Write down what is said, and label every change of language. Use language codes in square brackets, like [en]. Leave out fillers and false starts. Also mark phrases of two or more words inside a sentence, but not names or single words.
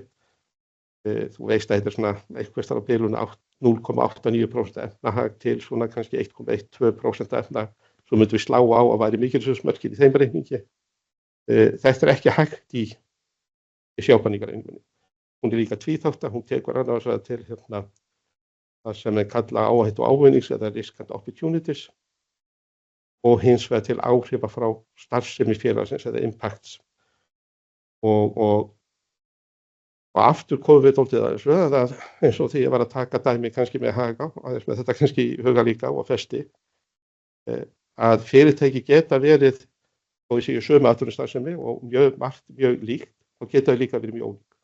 [is] Þú veist að þetta er svona eitthvað starf á bilinu 0,89% efnahag til svona kannski 1,12% efnahag. Svo myndum við slá á að væri mikilvægismörkin í þeim reikningi. Þetta er ekki hægt í sjákvæðningareiningunni. Hún er líka tvíþátta, hún tekur annars vegar til það sem kalla áhættu ávinnings eða [en] risk and opportunities [is] og hins vegar til áhrifa frá starfsemi félagsins eða impacts. Og aftur komum við dálítið að þessu, að eins og því ég var að taka dæmi kannski með Haga, aðeins með þetta kannski í huga líka og festi, að fyrirtæki geta verið, og ég séu sömu atvinnustarfsemi og mjög líkt, og geta líka verið mjög ólík.